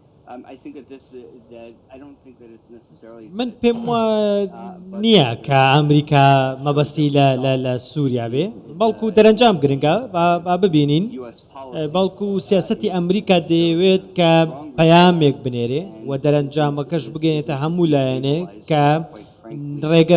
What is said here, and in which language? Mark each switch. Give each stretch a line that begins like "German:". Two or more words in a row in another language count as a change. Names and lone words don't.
English: I think that that I don't think that it's necessarily
Central Kurdish: من پێم نییە کە ئەمریکا مەبەستی لە سووریا بێ بەڵکو دەرەنجام گرنگە با ببینین
English: U.S. policy.
Central Kurdish: بەڵکو سیاسەتی ئەمریکا دەیەوێت کە پەیامێک بنێرێ و دەرەنجامەکەش بگەێنێتە هەموو لایەنێ کە ڕێگە